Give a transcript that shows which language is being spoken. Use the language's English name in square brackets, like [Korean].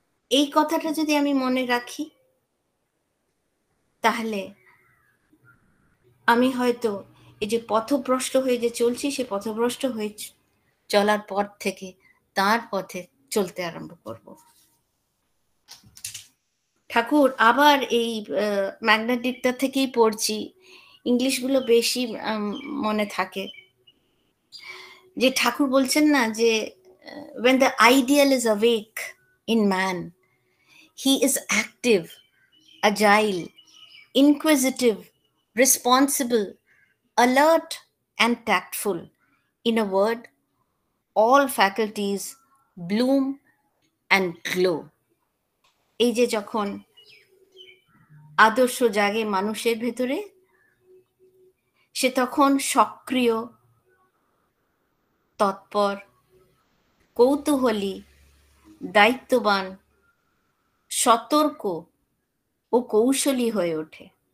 [Bangla] এই কথাটা যদি আমি মনে রাখি তাহলে আমি হয়তো এই যে পথভ্রষ্ট হয়ে যে চলছি, সে পথভ্রষ্ট হয়ে চলার পর থেকে তার পথে চলতে আরম্ভ করব। ঠাকুর আবার এই ম্যাগনেটিকটা থেকেই পড়ছি, ইংলিশগুলো বেশি মনে থাকে, যে ঠাকুর বলছেন না যে [English] when the ideal is awake in man, he is active, agile, inquisitive, responsible, alert and tactful. In a word, all faculties bloom and glow. [Bangla] এই যে যখন আদর্শ জাগে মানুষের ভেতরে, সে তখন সক্রিয়, তৎপর, কৌতূহলী, দায়িত্ববান, সতর্ক ও কৌশলী হয়ে ওঠে।